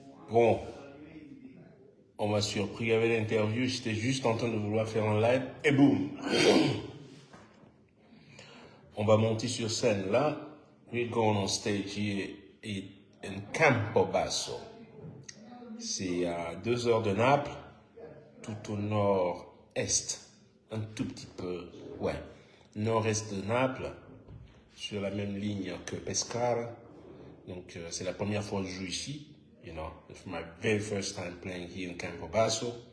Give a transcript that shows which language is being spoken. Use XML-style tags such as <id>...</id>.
<fr>Bon, on m'a surpris avec l'interview, j'étais juste en train de vouloir faire un live et boum. On va monter sur scène là.</fr> <en>We're going on stage here in Campobasso.</en> <fr>C'est à 2 heures de Naples, tout au nord-est, un tout petit peu, ouais, nord-est de Naples, sur la même ligne que Pescara. Donc c'est la première fois que je joue ici.</fr> <en>You know, it's my very first time playing here in Campobasso.</en>